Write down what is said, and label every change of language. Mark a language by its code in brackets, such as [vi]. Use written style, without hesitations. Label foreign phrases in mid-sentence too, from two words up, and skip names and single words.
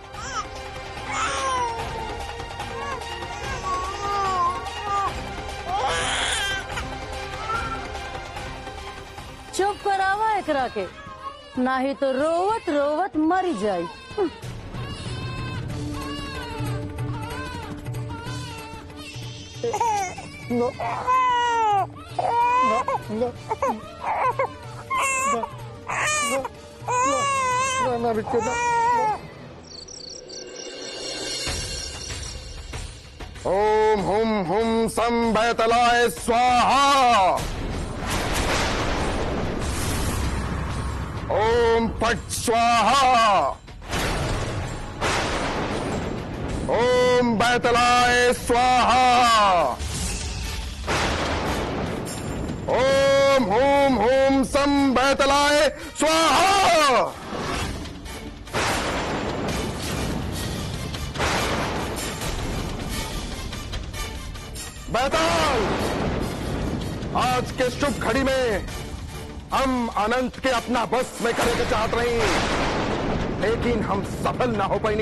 [bho] चुप करावा एकरा के, नहीं तो रोवत रोवत मर जाई। नो, ना बिट्टू ना। [sa] ओम हुम हुम सम बैतलाय स्वाहा। ओम फट स्वाहा। ओम बैतलाय स्वाहा। ओम ओम बैतलाय स्वाहा। [bho] बैताल, आज के शुभ घड़ी में हम अनंत के अपना बस में करने के चाहत रही, लेकिन हम सफल ना हो पाईनी।